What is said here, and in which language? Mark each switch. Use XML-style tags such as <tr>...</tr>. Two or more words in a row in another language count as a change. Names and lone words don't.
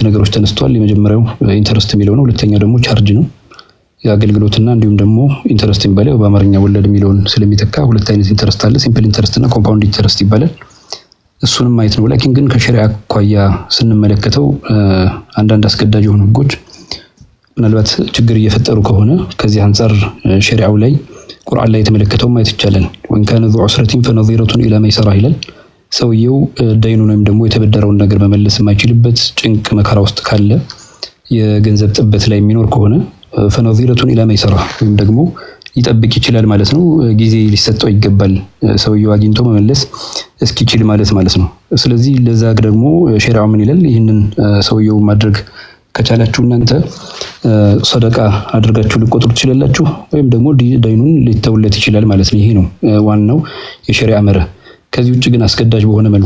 <am>ነገሮች ተነስተዋል። የመጀመሪያው ኢንተረስት የሚለው ነው። ሁለተኛው ደግሞ ቻርጅ ነው። የአገልግሎትና እንዲሁም ደግሞ ኢንተረስት የሚባለው በአማርኛ ወለድ የሚለውን ስለሚተካ ሁለት አይነት ኢንተረስት አለ።</am> <en>simple interest</en> <am>እና</am> <en>compound interest</en> <am>ይባላል። እሱንም ማየት ነው። ላኪን ግን ከሸሪዓ አኳያ ስንመለከተው አንዳንድ አስገዳጅ የሆኑ ህጎች ምናልባት ችግር እየፈጠሩ ከሆነ ከዚህ አንፃር ሸሪዓው ላይ ቁርአን ላይ የተመለከተው ማየት ይቻላል።</am> <ar>وإن كان ذو عسرة فنظيرة إلى ميسرة</ar> <am>ይላል። ሰውየው ዳይኑን ወይም ደግሞ የተበደረውን ነገር መመለስ የማይችልበት ጭንቅ መከራ ውስጥ ካለ የገንዘብ ጥበት ላይ የሚኖር ከሆነ</am> <ar>فنظيرة إلى ميسرة</ar> <am>ወይም ደግሞ ይጠብቅ ይችላል ማለት ነው። ጊዜ ሊሰጠው ይገባል ሰውየው አግኝቶ መመለስ እስኪችል ማለት ነው። ስለዚህ ለዛ ደግሞ ሸሪዓው ምን ይላል? ይህንን ሰውየው ማድረግ ከቻላችሁ እናንተ ሰደቃ አድርጋችሁ ልቆጥሩ ትችላላችሁ ወይም ደግሞ ዳይኑን ሊተውለት ይችላል ማለት ነው። ይሄ ነው ዋናው የሸሪዓ መርህ። ከዚህ ውጭ ግን አስገዳጅ በሆነ መልኩ</am>